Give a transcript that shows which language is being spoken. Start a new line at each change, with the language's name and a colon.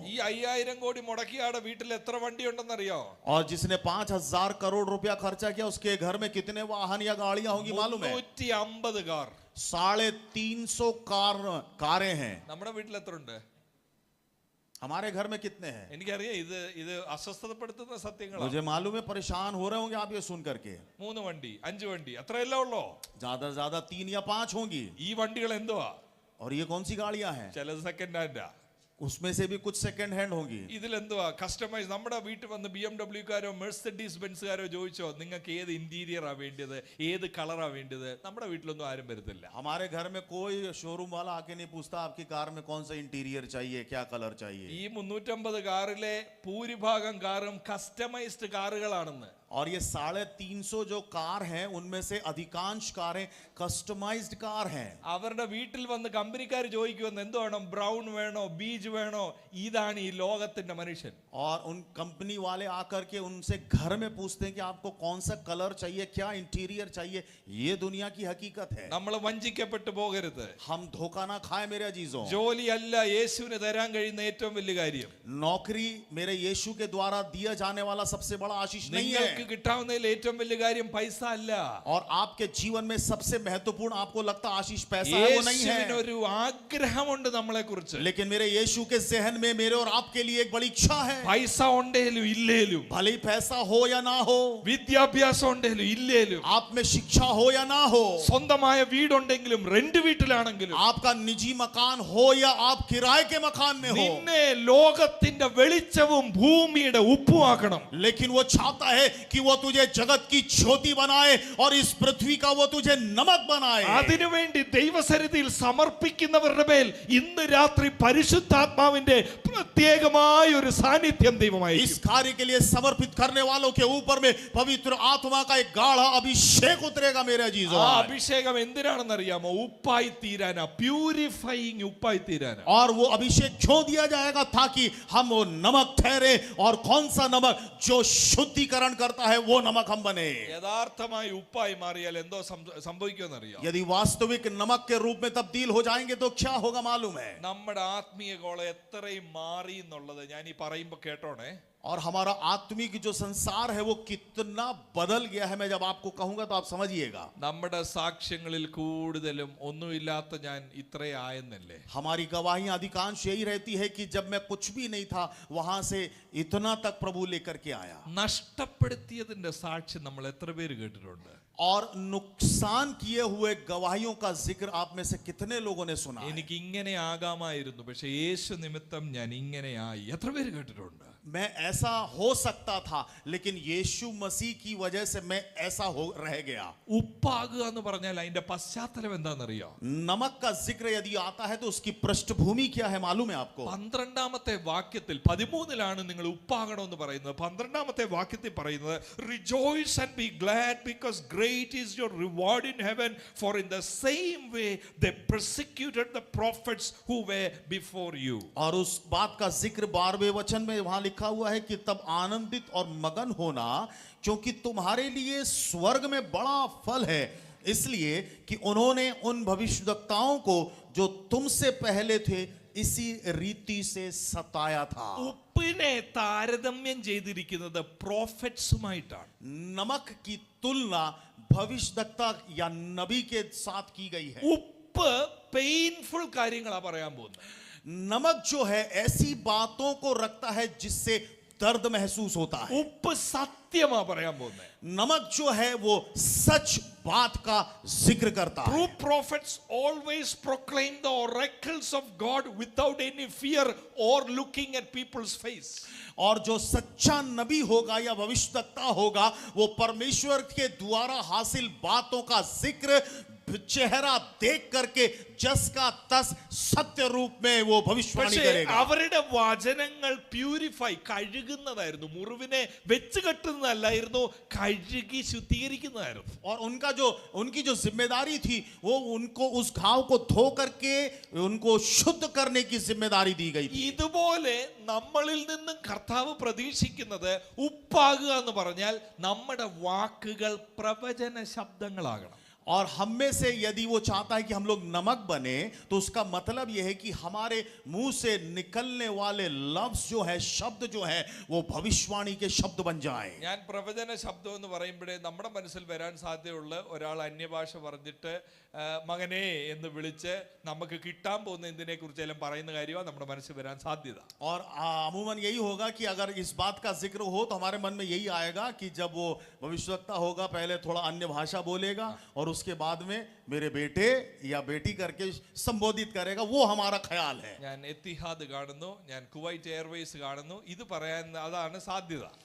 Malayalam: ഈ 5000 കോടി മുടക്കിയാടെ വീട്ടിൽ എത്ര വണ്ടി ഉണ്ടെന്നറിയോ?
Hindi: और जिसने 5000 करोड़ रुपया खर्चा किया उसके घर में कितने वाहन या गाड़ियां होंगी मालूम है?
Malayalam: 150 കാർ.
Hindi: 350 कारें हैं.
Malayalam: നമ്മുടെ വീട്ടിൽ എത്ര ഉണ്ട്?
Hindi: हमारे घर में कितने हैं?
Malayalam: എനിക്കറിയാം ഇത് അസ്വസ്ഥതപ്പെടുത്തുന്ന സത്യങ്ങളാണ്.
Hindi: मुझे मालूम है परेशान हो रहे होंगे आप ये सुन करके.
Malayalam: 3 വണ്ടി 5 വണ്ടി അത്രയല്ലേ ഉള്ളോ?
Hindi: ज्यादा से ज्यादा 3 या 5 होंगी.
Malayalam: ഈ വണ്ടികൾ എന്തുവാ?
Hindi: और ये कौन सी गाड़ियां हैं?
Malayalam: ചിലത് സെക്കൻഡ് ഹാൻഡാ.
Hindi: उसमें से भी कुछ सेकंड हैंड होंगी.
Malayalam: ഇതിലെന്തുവാ കസ്റ്റമൈസ്? നമ്മുടെ വീട്ടിൽ വന്ന് BMW കാരോ മെഴ്സിഡീസ് ബെൻസുകാരോ ചോദിച്ചോ നിങ്ങൾക്ക് ഏത് ഇന്റീരിയറാ വേണ്ടത്, ഏത് കളറാ വേണ്ടത്? നമ്മുടെ വീട്ടിലൊന്നും ആരും വരുത്തില്ല.
Hindi: हमारे घर में कोई शोरूम वाला आके नहीं पूछता आपकी कार में कौन सा इंटीरियर चाहिए, क्या कलर चाहिए.
Malayalam: ഈ 350 കാറിലെ ഭൂരിഭാഗം കാറും കസ്റ്റമൈസ്ഡ് കാറുകളാണെന്ന്.
Hindi: और ये 350 जो कार हैं उनमें से अधिकांश कारें कस्टमाइज्ड कार हैं.
Malayalam: അവരുടെ വീട്ടിൽ വന്ന് കമ്പനിക്കാർ ചോദിക്കുമെന്ന് എന്ത് വേണം, ബ്രൗൺ വേണോ ബീജ് വേണോ? ഇതാണ് ഈ ലോകത്തിന്റെ മനുഷ്യൻ.
Hindi: और उन कंपनी वाले आकर के उनसे घर में पूछते हैं कि आपको कौन सा कलर चाहिए, क्या इंटीरियर चाहिए. ये दुनिया की हकीकत है.
Malayalam: നമ്മൾ വഞ്ചിക്കപ്പെട്ടു പോകരുത്.
Hindi: हम धोखा ना खाए मेरे अजीजों.
Malayalam: ജോലിയല്ല യേശുവിന് തരാൻ കഴിയുന്ന ഏറ്റവും വലിയ കാര്യം.
Hindi: नौकरी मेरे यीशु के द्वारा दिया जाने वाला सबसे बड़ा आशीष नहीं है.
Malayalam: നിങ്ങൾക്ക് കിട്ടാവുന്നതിൽ ഏറ്റവും വലിയ കാര്യം പൈസ അല്ല.
Hindi: और आपके जीवन में सबसे महत्वपूर्ण आपको लगता आशीष पैसा है, वो नहीं
Malayalam: യേശുവിന്
Hindi: है.
Malayalam: ഒരു ആഗ്രഹമുണ്ട് നമ്മളെ കുറിച്ച്.
Hindi: लेकिन मेरे यीशु के जहन में मेरे और आपके लिए एक बड़ी इच्छा है.
Malayalam: പൈസ ഉണ്ടേലും ഇല്ലേലും,
Hindi: भले ही पैसा हो या ना हो,
Malayalam: വിദ്യാഭ്യാസം ഉണ്ടേലും ഇല്ലേലും,
Hindi: आप में शिक्षा हो या ना हो,
Malayalam: സ്വന്തമായ വീടുണ്ടെങ്കിലും റെന്റ് വീട്ടിലാണെങ്കിലും,
Hindi: आपका निजी मकान हो या आप किराए के मकान में हो,
Malayalam: നിന്നെ ലോകത്തിന്റെ വെളിച്ചവും ഭൂമിയുടെ ഉപ്പുമാക്കണം.
Hindi: लेकिन वो चाहता है कि वो तुझे जगत की ज्योति बनाए और इस पृथ्वी का वो तुझे नमक बनाए.
Malayalam: അതിനുവേണ്ടി ദൈവസന്നിധിയിൽ സമർപ്പിക്കുന്നവരുടെ മേൽ ഇന്ന് രാത്രി പരിശുദ്ധാത്മാവിന്റെ പ്രത്യേകമായ ഒരു സാന്നിധ്യം ദൈവമായി.
Hindi: इस कार्य के लिए समर्पित करने वालों के ऊपर में पवित्र आत्मा का एक गाढ़ा अभिषेक उतरेगा मेरे अजीजों.
Malayalam: ആ അഭിഷേകം എന്തിനാണെന്ന് അറിയാമോ? ഉപ്പായി തീരാനാ, പ്യൂരിഫൈയിങ് ഉപ്പായി തീരാനാ.
Hindi: और वो अभिषेक क्यों दिया जाएगा? ताकि हम वो नमक ठहरे. और कौन सा नमक? जो शुद्धिकरण करता है वो नमक हम बने.
Malayalam: യഥാർത്ഥമായി ഉപ്പായി മാറിയാൽ എന്തോ സംഭവിക്കുമെന്ന് അറിയാം.
Hindi: यदि वास्तविक नमक के रूप में तब्दील हो जाएंगे तो क्या होगा मालूम है?
Malayalam: നമ്മുടെ ആത്മീയ ഗോളം എത്രയും മാറി എന്നുള്ളത് ഞാൻ ഈ പറയുമ്പോ കേട്ടോണേ.
Hindi: और हमारा आत्मिक जो संसार है वो कितना बदल गया है, मैं जब आपको कहूंगा तो आप समझिएगा.
Malayalam: നമ്മുടെ സാക്ഷ്യങ്ങളിൽ കൂടുതലും ഒന്നുമില്ലാത്ത ഞാൻ ഇത്രേ ആയെന്നല്ലേ.
Hindi: हमारी गवाहियां अधिकांश यही रहती है कि जब मैं कुछ भी नहीं था वहां से इतना तक प्रभु लेकर के आया.
Malayalam: നഷ്ടപ്പെടുത്തിയതിന്റെ സാക്ഷ്യം നമ്മൾ എത്ര പേര് കേട്ടിട്ടുണ്ട്?
Hindi: और नुकसान किए हुए गवाहियों का जिक्र आप में से कितने लोगों ने सुना है?
Malayalam: എനിക്ക് ഇങ്ങനെ ആകാമായിരുന്നു, പക്ഷെ യേശു നിമിത്തം ഞാൻ ഇങ്ങനെ ആയി. എത്ര പേര് കേട്ടിട്ടുണ്ട്?
Hindi: मैं ऐसा हो सकता था लेकिन यीशु मसीह की वजह से मैं ऐसा हो रह गया.
Malayalam: ഉപ്പാകുക എന്ന് പറഞ്ഞാൽ അതിന്റെ പശ്ചാത്തലം എന്താണെന്നറിയോ?
Hindi: नमक का जिक्र यदि आता है तो उसकी पृष्ठभूमि क्या है मालूम है आपको?
Malayalam: 12ാമത്തെ വാക്യത്തിൽ 13ലാണ് നിങ്ങൾ ഉപ്പാകണമെന്ന് പറയുന്നത്. 12ാമത്തെ വാക്യത്തിൽ പറയുന്നത്
English: rejoice and be glad because great is your reward in heaven for in the same way they persecuted the prophets who were before you.
Hindi: और उस बात का जिक्र 12वें वचन में वहां लिखा हुआ है कि तब आनंदित और मगन होना क्योंकि तुम्हारे लिए स्वर्ग में बड़ा फल है, इसलिए कि उन्होंने उन भविष्यवक्ताओं को जो तुमसे पहले थे इसी रीति से सताया था.
Malayalam: ഉപ്പിനെ താരതമ്യം ചെയ്തിരിക്കുന്നത് പ്രോഫറ്റ്സുമായിട്ടാണ്.
Hindi: नमक की तुलना भविष्यवक्ता या नबी के साथ की गई है.
Malayalam: ഉപ്പ് പെയിൻഫുൾ കാര്യങ്ങളാ പറയാൻ പോകുന്നത്.
Hindi: नमक जो है ऐसी बातों को रखता है जिससे दर्द महसूस होता है।
Malayalam: ഉപ്പ് സത്യമാ പറയാൻ പോകുന്നത്.
Hindi: नमक जो है वो सच बात का जिक्र करता है।
English: True prophets always proclaim the oracles of God without any fear or looking at people's face.
Hindi: और जो सच्चा नबी होगा या भविष्यवक्ता होगा वो परमेश्वर के द्वारा हासिल बातों का जिक्र चेहरा देख करके जस का तस सत्य रूप में वो भविष्यवाणी
Malayalam: പക്ഷേ
Hindi: करेगा।
Malayalam: അവരുടെ വചനങ്ങൾ പ്യൂരിഫൈ കഴുകുന്നതായിരുന്നു, മുറിവിനെ വെച്ച് കെട്ടുന്നതല്ലായിരുന്നു, കഴുകി ശുദ്ധീകരിക്കുന്നതായിരുന്നു.
Hindi: और उनकी जो जिम्मेदारी थी वो उनको उस घाव को धो करके उनको शुद्ध करने की जिम्मेदारी दी गई थी।
Malayalam: ഇതുപോലെ നമ്മളിൽ നിന്നും കർത്താവ് പ്രതീക്ഷിക്കുന്നത് ഉപ്പാകുക എന്ന് പറഞ്ഞാൽ നമ്മുടെ വാക്കുകൾ പ്രവചന ശബ്ദങ്ങളാകണം.
Hindi: और हम में से यदि वो चाहता है कि हम लोग नमक बने तो उसका मतलब यह है कि हमारे मुंह से निकलने वाले लफ्ज जो है, शब्द जो है, वो भविष्यवाणी के शब्द बन जाएं।
Malayalam: ഞാൻ പ്രവചന ശബ്ദം എന്ന് പറയുമ്പോഴേ നമ്മുടെ മനസ്സിൽ വരാൻ സാധ്യതയുള്ള ഒരാൾ അന്യഭാഷ പറഞ്ഞിട്ട് മകനെ എന്ന് വിളിച്ച് നമുക്ക് കിട്ടാൻ പോകുന്ന എന്തിനെ കുറിച്ചെല്ലാം പറയുന്ന കാര്യമാണ് നമ്മുടെ മനസ്സിൽ വരാൻ സാധ്യത.
Hindi: और अमूमन यही होगा कि अगर इस बात का जिक्र हो तो हमारे मन में यही आएगा कि जब वो भविष्यवक्ता होगा पहले थोड़ा अन्य भाषा बोलेगा और उसके बाद में मेरे बेटे या बेटी करके संबोधित करेगा, वो हमारा ख्याल है।
Malayalam: ഞാൻ എത്തിഹാദ് കാണുന്നു, ഞാൻ കുവൈറ്റ് എയർവേസ് കാണുന്നു, ഇത് പറയാൻ അതാണ് സാധ്യത.